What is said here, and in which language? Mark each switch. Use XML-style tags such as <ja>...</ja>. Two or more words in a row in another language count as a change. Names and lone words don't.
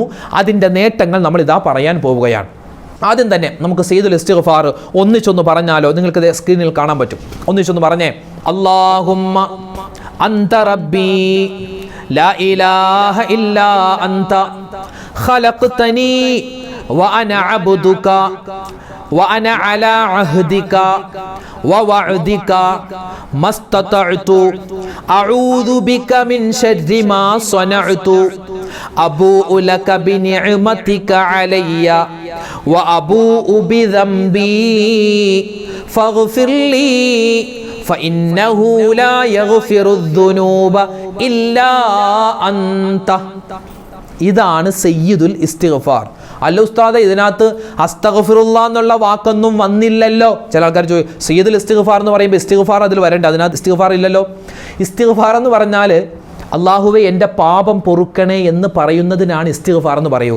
<ml>അതിൻ്റെ നേട്ടങ്ങൾ നമ്മളിതാ പറയാൻ പോവുകയാണ്. ആദ്യം തന്നെ നമുക്ക് സയ്യിദുൽ ഇസ്തിഗ്ഫാർ ഒന്നിച്ചൊന്ന് പറഞ്ഞാലോ? നിങ്ങൾക്ക് സ്ക്രീനിൽ കാണാൻ പറ്റും. ഒന്നിച്ചൊന്ന് പറഞ്ഞേ.</ml> <ar>اللهم أنت ربي لا إله إلا أنت خلقتني وأنا عبدك وأنا على عهدك ووعدك ما استطعت أعوذ بك من شر ما صنعت أبوء لك بنعمتك علي وأبوء بذنبي فاغفر لي فإنه لا يغفر الذنوب إلا أنت.</ar> <ml>ഇതാണ് സയ്യിദുൽ ഇസ്തിഗ്ഫാർ. അല്ല ഉസ്താദെ, ഇതിനകത്ത് അസ്തഗ്ഫിറുല്ലാ എന്നുള്ള വാക്കൊന്നും വന്നില്ലല്ലോ. ചില ആൾക്കാർ ചോദിക്കും, സയ്യിദുൽ ഇസ്തിഗ്ഫാർ എന്ന് പറയുമ്പോൾ ഇസ്തിഗ്ഫാർ അതിൽ വരണ്ട, അതിനകത്ത് ഇസ്തിഗ്ഫാർ ഇല്ലല്ലോ. ഇസ്തിഗ്ഫാർ എന്ന് പറഞ്ഞാൽ അള്ളാഹുവേ എൻ്റെ പാപം പൊറുക്കണേ എന്ന് പറയുന്നതിനാണ് ഇസ്തിഗ്ഫാർ എന്ന് പറയുക.</ml>